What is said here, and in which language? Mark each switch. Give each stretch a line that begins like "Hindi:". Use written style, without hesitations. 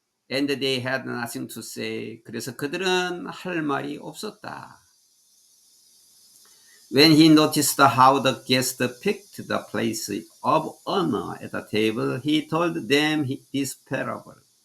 English: And they had nothing to say.
Korean: 그래서 그들은 할 말이 없었다.
English: When he noticed how the guests picked the place of honor at the table, he told them this parable.